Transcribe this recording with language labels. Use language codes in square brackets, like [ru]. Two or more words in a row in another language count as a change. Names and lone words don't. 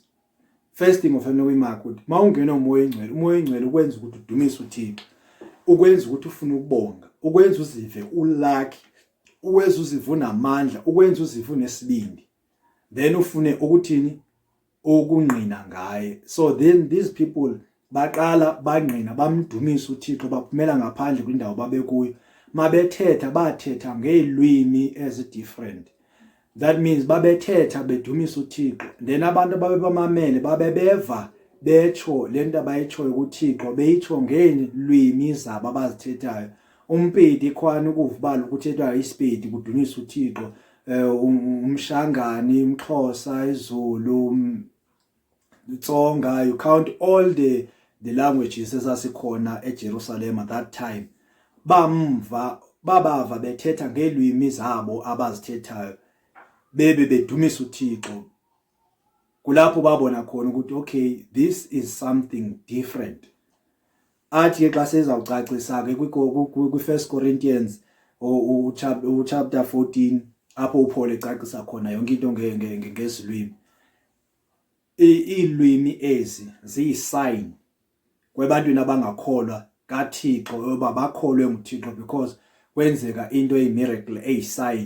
[en] First thing [xh] ofanele uyimark ukuthi mawungena umoya oyingcwele, umoya oyingcwele ukwenza ukuthi udumise uThixo, ukwenza ukuthi ufune ukubonga, ukwenza uzive ulucky, ukwenza uzive unamandla, ukwenza uzive unesibindi, then ufune ukuthini ukungqina ngaye. So then these people baqala bangqina bamdumisa uThixo, baphumela ngaphandle kwindawo babekuyo, mabethetha bathetha ngeilwimi different. That means babethetha bedumisa uThixo, then abantu babebamamele babebeva becho lento abayitshoyo kuThixo beyitsho ngeilwimi zabo abazithethayo. Umpedi khwana ukuvubala ukuthethwa iSpedi kudumisa uThixo, umshangani, umXhosa, iZulu, Tsonga, [en] you count all the languages [xh] ezasikhona eJerusalem [en] at that time. [xh] Babava bethetha ngeilwimi zabo abazithethayo bebe bedumisa uThixo. Kulapho babona khona ukuthi okay, [en] this is something different. [xh] Athi xa sezawucacisa ke kwi1 Corinthians chapter 14 apho uPaul ecacisa khona yonke into ngezilwimi. Ilwimi ezi ziyisign kwebantwini abangakholwa kaThixo oba bakholwe nguThixo because kwenzeka into eyimiracle eyisign.